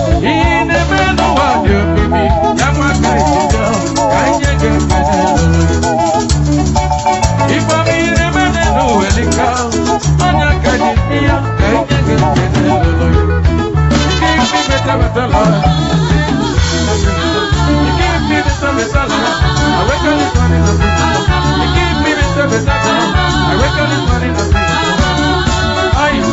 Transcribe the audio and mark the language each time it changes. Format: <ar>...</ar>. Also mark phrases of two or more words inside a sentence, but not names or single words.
<ig>Ihe na-eme n'ụwa dị omimi, ya nwa ka anyị jide, ka anyị nye gị ekele. Ife omi na-emere n'ụwa dị ka, ọ na-aka dị mma ya, ka anyị nye gị ekele.</ig> <en>Give me better, better life. You give me better, better life. I wake up this morning, I you give me better, better life. I wake up this morning, I</en>